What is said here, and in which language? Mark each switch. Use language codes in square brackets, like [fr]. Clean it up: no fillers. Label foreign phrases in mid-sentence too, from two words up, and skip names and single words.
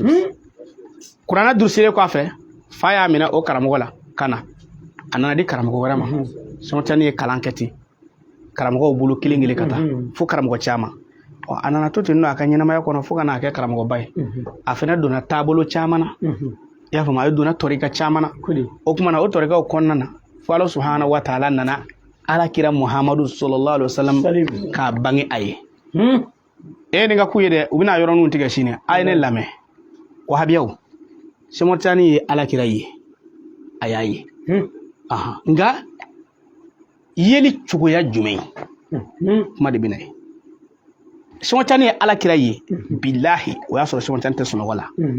[bm] kuranɛ durusilen kɔfɛ fa y'a minɛ o karamɔgɔ la ka na a nana di karamɔgɔ wɛrɛ ma Cheikh Ahmad Tijani ye kalan kɛ ten karamɔgɔw bolo kelen kelen ka taa fo karamɔgɔ caman a nana to ten a ka ɲɛnamaya kɔnɔ fo ka n'a kɛ karamɔgɔba ye a fana donna taabolo caman na i y'a faamu a ye donna tɔrika caman na o tuma na o tɔrikaw kɔnɔna na fo Ala [ar] سبحانه وتعالى [bm] nana alakira Muhammadu [ar] صلى الله عليه وسلم [bm] k'a bange a ye nin ka k'u ye dɛ u bɛna yɔrɔninw tigɛ sini a ye ne lamɛn wahabiyaw Cheikh Ahmad Tijani ye alakira ye a y'a ye nka yeli cogoya jumɛn kuma de bɛna ye Cheikh Ahmad Tijani ye alakira ye bilahi o y'a sɔrɔ Cheikh Ahmad Tijani tɛ sunɔgɔ la